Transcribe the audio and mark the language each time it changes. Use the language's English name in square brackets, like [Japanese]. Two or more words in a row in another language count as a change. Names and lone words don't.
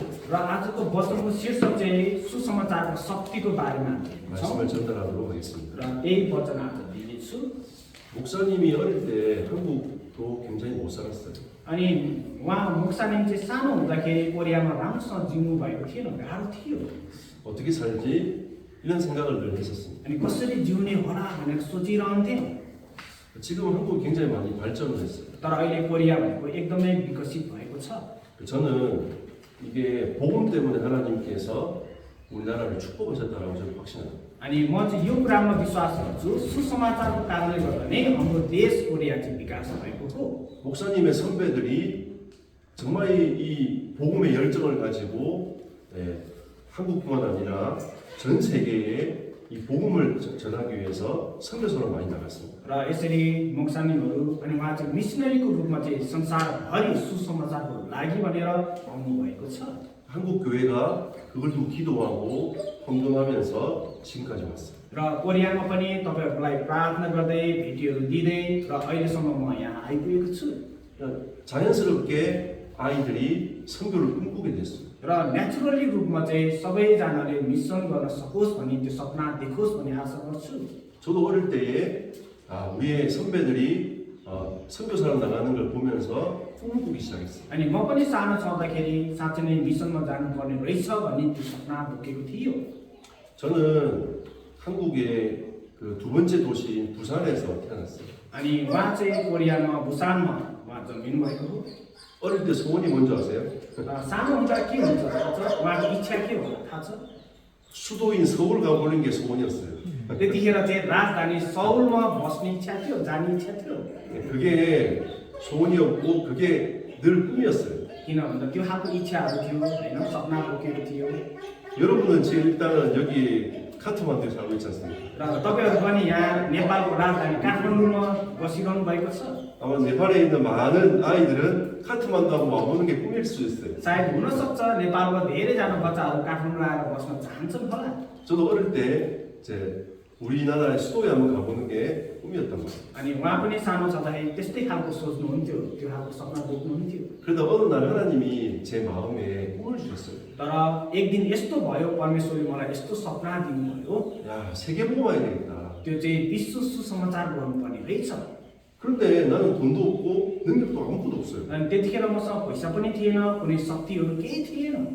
[Nepali] र आजको वचनको शीर्षक चाहिँ सुसमाचारको शक्तिको बारेमा दिएको छ [Korean] 말씀을 전달하도록 하겠습니다. [Nepali] र यही वचन आज दिनेछु। [Korean] 목사님이 어릴 때 한국도 굉장히 못 살았어요. [Nepali] अनि उहाँ मुक्सानेम चाहिँ सानो हुँदाखेरि कोरियामा राम्रोसँग जिउनु भएको थिएन, गाह्रो थियो। [Korean] 어떻게 살지 이런 생각을 늘 했었습니다. [Nepali] अनि कसरी जिउने होला भनेर सोचिरहन्थ्यौँ। [Korean] 지금 한국이 굉장히 많이 발전을 했어요. [Nepali] तर अहिले कोरिया भनेको एकदमै विकसित भएको छ। [Korean] 저는 이게 복음 때문에 하나님께서 우리나라를 축복하셨다라고 저는 확신합니다. [Nepali] अनि म चाहिँ यो कुरामा विश्वास गर्छु, सुसमाचारको कारणले गर्दा नै हाम्रो देश कोरिया चाहिँ विकास भएको हो। [Korean] 목사님의 선배들이 정말 이 복음의 열정을 가지고 한국뿐만 아니라 전 세계에 이 복음을 전하기 위해서 선교사로 많이 나갔습니다. [Nepali] र यसरी मोक्सानीहरू अनि उहाँ चाहिँ मिसनरीको रूपमा चाहिँ संसारभरि सुसमाचारको लागि भनेर आउनु भएको छ। [Korean] 한국 교회가 그걸 두고 기도하고 헌금하면서 지금까지 왔어요. [Nepali] र कोरियामा पनि तपाईहरुलाई प्रार्थना गर्दै भेटीहरू दिँदै र अहिलेसम्म म यहाँ आइपुगेको छु। [Korean] 자연스럽게 아이들이 선교를 꿈꾸게 됐어요. [Nepali] र नेचुरली रूपमा चाहिँ सबैजनाले मिसन गर्न सकोस् भन्ने त्यो सपना देखोस् भन्ने आशा गर्छु। [Korean] 저도 어릴 때에 우리의 선배들이 선교사로 나가는 걸 보면서 꿈을 꾸기 시작했어요. [Nepali] अनि म पनि सानो छँदाखेरि साँच्चै नै मिसनमा जानुपर्ने रहेछ भन्ने त्यो सपना बोकेको थियो। [Korean] 저는 한국의 그 두 번째 도시인 부산에서 태어났어요. [Nepali] अनि उहाँ चाहिँ कोरियामा बुसानमा उहाँ जन्मिनु भएको हो। [Korean] 어릴 때 소원이 뭔지 아세요? [Nepali] सानो हुँदा के हुन्छ थाहा छ? उहाँको इच्छा के हो थाहा छ? [Korean] 수도인 서울 가보는 게 소원이었어요. [Nepali] त्यतिखेर चाहिँ राजधानी सौलमा बस्ने इच्छा थियो, जाने इच्छा थियो। [Korean] 그게 소원이었고 그게 늘 꿈이었어요. [Nepali] किन भन्दा त्यो खालको इच्छाहरू थियो होइन, सपना बोकेको थियो। [Korean] 여러분은 지금 일단은 여기 카트만두에 살고 있지 않습니까? [Nepali] र तपाईहरु पनि यहाँ नेपालको राजधानी काठमाडौँमा बसिरहनु भएको छ। [Korean] 아마 네팔에 있는 많은 아이들은 카트만두하고 와보는 게 꿈일 수 있어요. [Nepali] सायद हुन सक्छ नेपालको धेरैजना बच्चाहरू काठमाडौँ आएर बस्न चाहन्छन् होला। [Korean] 저도 어릴 때 이제 우리나라의 수도에 한번 가보는 게 꿈이었단 말이에요. [Nepali] अनि उहाँ पनि सानो छँदाखेरि त्यस्तै खालको सोच्नुहुन्थ्यो, त्यो खालको सपना बोक्नुहुन्थ्यो। [Korean] 그러다 어느 날 하나님이 제 마음에 꿈을 주셨어요. [Nepali] तर एक दिन यस्तो भयो, परमेश्वरले मलाई यस्तो सपना दिनुभयो, [Korean] 야, 세계 보고 와야 되겠다. [Nepali] त्यो चाहिँ विश्व सुसमाचार गर्नुपर्ने रहेछ। [Korean] 그런데 나는 돈도 없고 능력도 아무것도 없어요. [Nepali] अनि त्यतिखेर मसँग पैसा पनि थिएन, कुनै शक्तिहरू केही थिएन।